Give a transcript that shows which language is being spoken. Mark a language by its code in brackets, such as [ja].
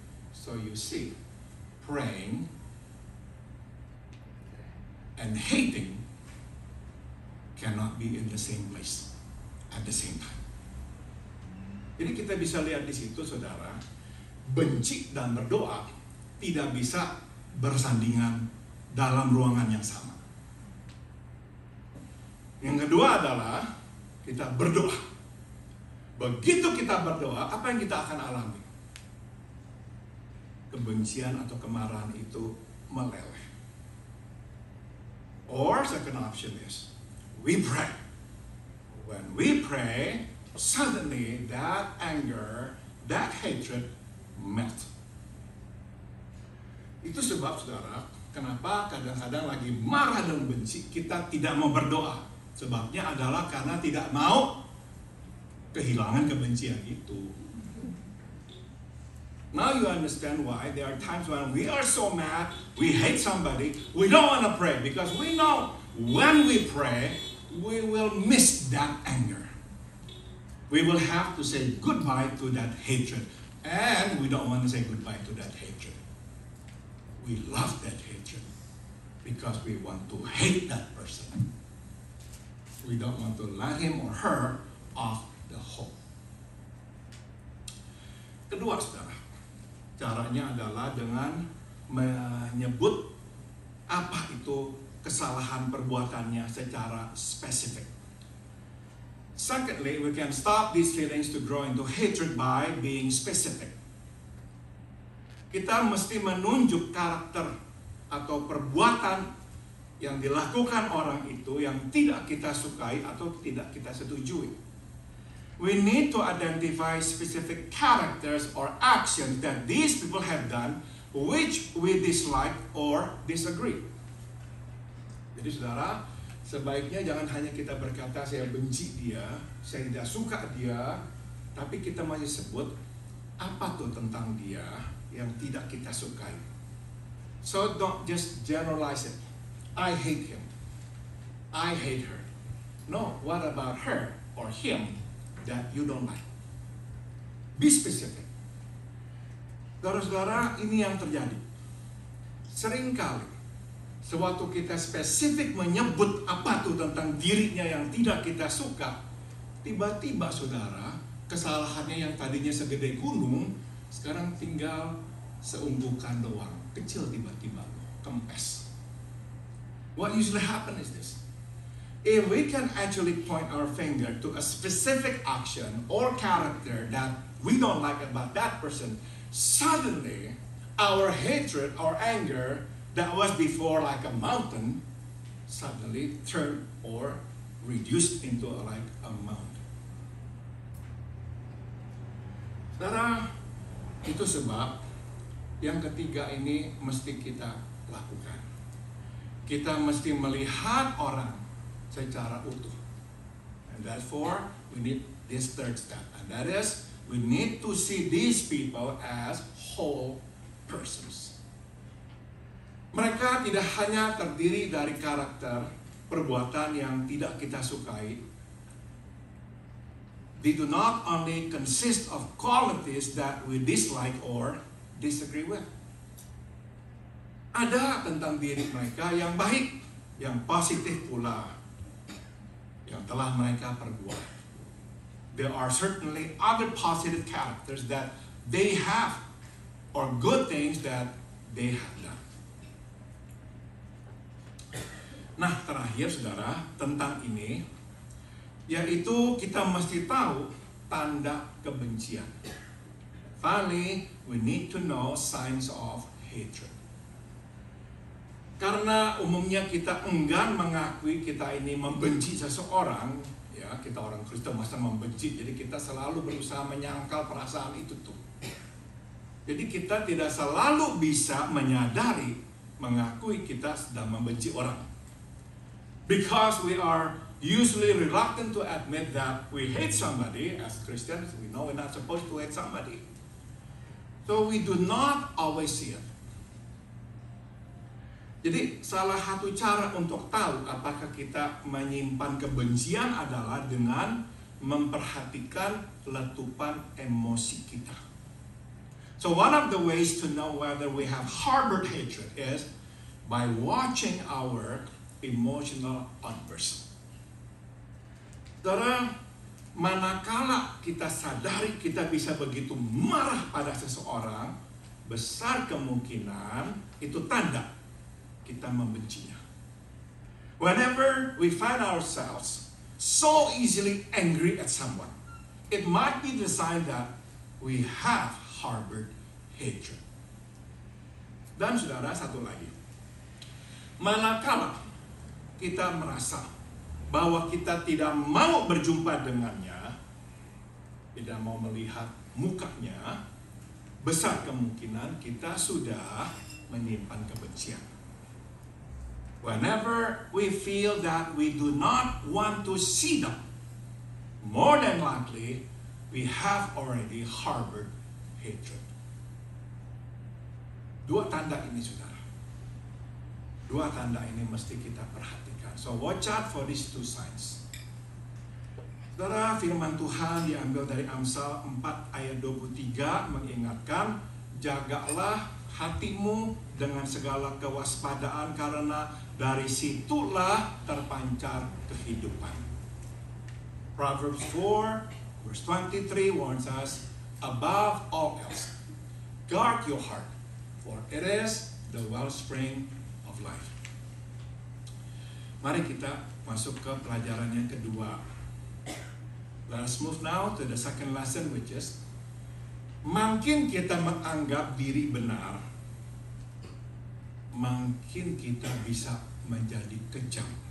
[en] So you see, praying and hating cannot be in the same place at the same time. [id] Jadi kita bisa lihat di situ, saudara, benci dan berdoa tidak bisa bersandingan dalam ruangan yang sama. Yang kedua adalah kita berdoa. Begitu kita berdoa, apa yang kita akan alami? Kebencian atau kemarahan itu meleleh. [en] Or second option is, we pray. When we pray, suddenly that anger, that hatred melt. [id] Itu sebab, saudara, kenapa kadang-kadang lagi marah dan benci, kita tidak mau berdoa. Sebabnya adalah karena tidak mau kehilangan kebencian itu. [en] Now you understand why there are times when we are so mad, we hate somebody, we don't want to pray because we know when we pray, we will miss that anger. We will have to say goodbye to that hatred, and we don't want to say goodbye to that hatred. We love that hatred because we want to hate that person. We don't want to let him or her off the hook. [id] Kedua, saudara, caranya adalah dengan menyebut apa itu kesalahan perbuatannya secara spesifik. [en] Secondly, we can stop these feelings to grow into hatred by being specific. [id] Kita mesti menunjuk karakter atau perbuatan yang dilakukan orang itu yang tidak kita sukai atau tidak kita setujui. [en] We need to identify specific characters or actions that these people have done which we dislike or disagree. [id] Jadi saudara, sebaiknya jangan hanya kita berkata saya benci dia, saya tidak suka dia, tapi kita masih sebut apa tuh tentang dia yang tidak kita sukai. [en] So don't just generalize it. I hate him. I hate her. No, what about her or him that you don't like? Be specific. [id] Saudara-saudara, ini yang terjadi. Seringkali, sewaktu kita spesifik menyebut apa tuh tentang dirinya yang tidak kita suka, tiba-tiba saudara, kesalahannya yang tadinya segede gunung, sekarang tinggal seumbukan doang. Kecil tiba-tiba, kempes. [en] What usually happens is this. If we can actually point our finger to a specific action or character that we don't like about that person, suddenly our hatred or anger that was before like a mountain suddenly turned or reduced into like a mountain. [id] Saudara, itu sebab yang ketiga ini mesti kita lakukan. Kita mesti melihat orang secara utuh. [en] And therefore, we need this third step. And that is, we need to see these people as whole persons. [id] Mereka tidak hanya terdiri dari karakter, perbuatan yang tidak kita sukai. [en] They do not only consist of qualities that we dislike or disagree with. [id] Ada tentang diri mereka yang baik, yang positif pula, yang telah mereka perbuat. [en] There are certainly other positive characters that they have, or good things that they have done. [id] Nah, terakhir saudara, tentang ini, yaitu kita mesti tahu tanda kebencian. [en] Finally, we need to know signs of hatred. [id] Karena umumnya kita enggan mengakui kita ini membenci seseorang, ya kita orang Kristen masa membenci, jadi kita selalu berusaha menyangkal perasaan itu tuh. Jadi kita tidak selalu bisa menyadari, mengakui kita sedang membenci orang. [en] Because we are usually reluctant to admit that we hate somebody. As Christians, we know we're not supposed to hate somebody. So we do not always see it. [id] Jadi salah satu cara untuk tahu apakah kita menyimpan kebencian adalah dengan memperhatikan letupan emosi kita. [en] So one of the ways to know whether we have harbored hatred is by watching our emotional outbursts. [id] Saudara, manakala kita sadari kita bisa begitu marah pada seseorang, besar kemungkinan itu tanda kita membencinya. [en] Whenever we find ourselves so easily angry at someone, it might be the sign that we have harbored hatred. [id] Dan saudara, satu lagi. Manakala kita merasa bahwa kita tidak mau berjumpa dengannya, tidak mau melihat mukanya, besar kemungkinan kita sudah menyimpan kebencian. [en] Whenever we feel that we do not want to see them, more than likely we have already harbored hatred. [id] Dua tanda ini, saudara. Dua tanda ini mesti kita perhatikan. [en] So watch out for these two signs. [id] Saudara, firman Tuhan diambil dari Amsal 4 ayat 23 mengingatkan, jagalah hatimu dengan segala kewaspadaan karena dari situlah terpancar kehidupan. [en] Proverbs 4 verse 23 warns us, above all else, guard your heart, for it is the wellspring of life. [id] Mari kita masuk ke pelajaran yang kedua. [en] Let us move now to the second lesson, which is, [id] makin kita menganggap diri benar, makin kita bisa menjadi kejam.